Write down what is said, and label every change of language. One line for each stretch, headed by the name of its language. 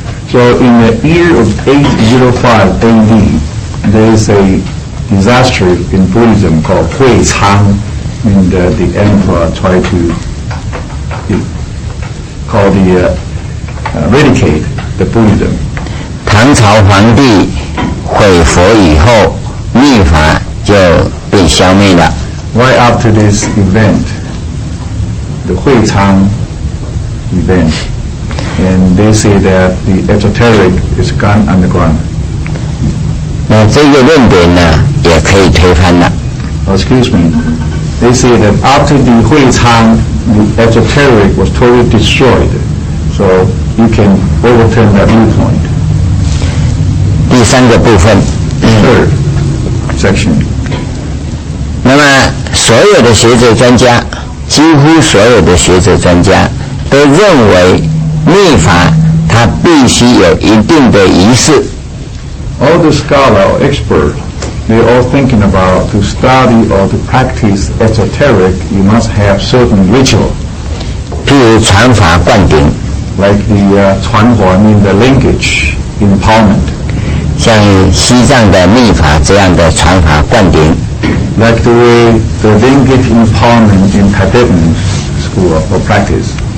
English: So in the year of 805 AD, there is a disaster in Buddhism called Hui Chang, and the emperor tried to eradicate the Buddhism.
Chinese: 唐朝皇帝毁佛以后，密法就被消灭了。
English: Right after this event, the Hui Chang event, and they say that the esoteric is gone underground.
Chinese: 那这个论点呢，也可以推翻了。
English: Excuse me. They say that after the Hui Chang, the esoteric was totally destroyed. So you can overturn that viewpoint.
Chinese: 第三个部分
English: Third section.
Chinese: 那么所有的学者专家，几乎所有的学者专家都认为密法它必须有一定的仪式。
English: All the scholar or expert, they're all thinking about to study or to practice esoteric, you must have certain ritual.
Chinese: 譬如传法灌顶
English: like the 传法 mean the linkage empowerment.
Chinese: 像西藏的密法这样的传法灌顶
English: like the way the linkage empowerment in Tibetan school or practice.